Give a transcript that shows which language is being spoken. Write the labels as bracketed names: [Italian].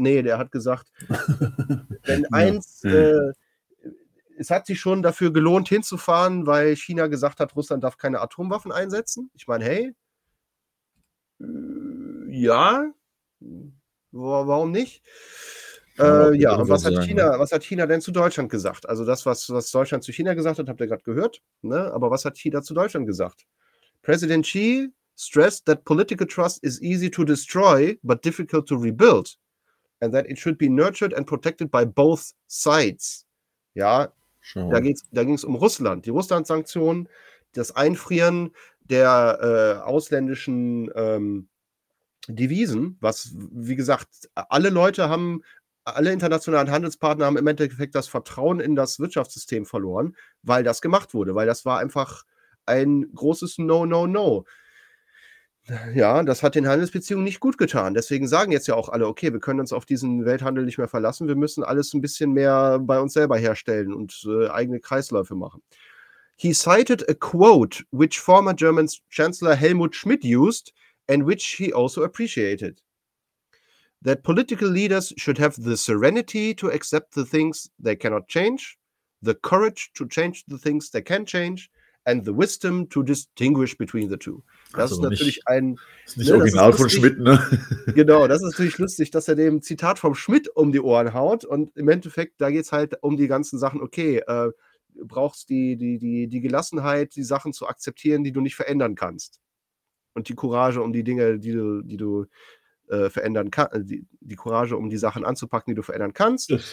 [German] Nee, der hat gesagt, wenn eins, es hat sich schon dafür gelohnt hinzufahren, weil China gesagt hat, Russland darf keine Atomwaffen einsetzen. Ich meine, hey, ja, warum nicht? Was hat China denn zu Deutschland gesagt? Also das, was Deutschland zu China gesagt hat, habt ihr gerade gehört, ne? Aber was hat China zu Deutschland gesagt? [English] President Xi stressed that political trust is easy to destroy, but difficult to rebuild, and that it should be nurtured and protected by both sides. [German] Ja, da ging es um Russland. Die Russland-Sanktionen, das Einfrieren der ausländischen Devisen, was, wie gesagt, alle internationalen Handelspartner haben im Endeffekt das Vertrauen in das Wirtschaftssystem verloren, weil das gemacht wurde, weil das war einfach ein großes No-No-No. Ja, das hat den Handelsbeziehungen nicht gut getan. Deswegen sagen jetzt ja auch alle, okay, wir können uns auf diesen Welthandel nicht mehr verlassen, wir müssen alles ein bisschen mehr bei uns selber herstellen und eigene Kreisläufe machen. [English] He cited a quote, which former German Chancellor Helmut Schmidt used, and which he also appreciated, that political leaders should have the serenity to accept the things they cannot change, the courage to change the things they can change, and the wisdom to distinguish between the two. [German] Das also ist natürlich nicht, ein... Das ist nicht, ne, original, das ist lustig, von Schmidt, ne? Genau, das ist natürlich lustig, dass er dem Zitat vom Schmidt um die Ohren haut. Und im Endeffekt, da geht es halt um die ganzen Sachen, okay, brauchst die Gelassenheit, die Sachen zu akzeptieren, die du nicht verändern kannst. und die Courage, um die Dinge, die Courage, um die Sachen anzupacken, die du verändern kannst.